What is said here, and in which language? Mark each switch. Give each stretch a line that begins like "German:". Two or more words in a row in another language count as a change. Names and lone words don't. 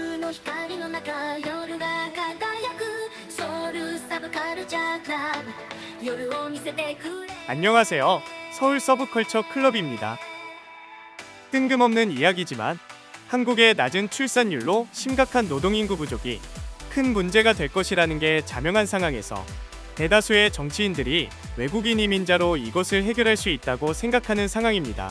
Japanese: の光の中夜が輝くソウルサブカルチャークラブ夜を見せてくれ
Korean: 안녕하세요. 서울 서브컬처 클럽입니다. 뜬금없는 이야기지만 한국의 낮은 출산율로 심각한 노동인구 부족이 큰 문제가 될 것이라는 게 자명한 상황에서 대다수의 정치인들이 외국인 이민자로 이것을 해결할 수 있다고 생각하는 상황입니다.